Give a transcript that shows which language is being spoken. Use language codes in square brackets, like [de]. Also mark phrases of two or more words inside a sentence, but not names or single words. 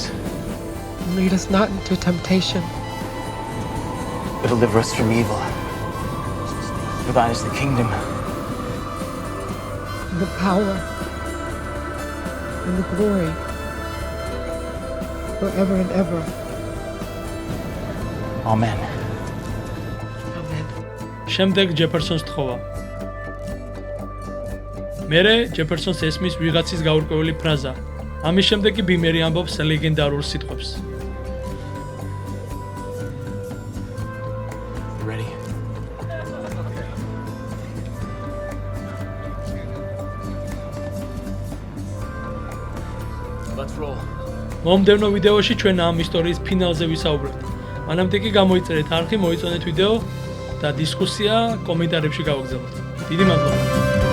[en] Lead us not into temptation, But deliver us from evil. For thine is the kingdom, and the power, and the glory, forever and ever. Amen. Amen. [ka] შემდეგ ჯეფერსონს თხოვა. მერე ჯეფერსონს ესმის ვიღაცის გაურკვეველი ფრაზა. ამის შემდეგ კი ბიმერი ამბობს ლეგენდარულ სიტყვებს. [en] Ready? Let's roll. [ka] მომდევნო ვიდეოში ჩვენ ამ ისტორიის ფინალზე ვისაუბრებთ. მანამდე კი გამოიწერეთ არხი, მოიწონეთ ვიდეო და დისკუსია კომენტარებში გავაგზავნოთ. დიდი მადლობა.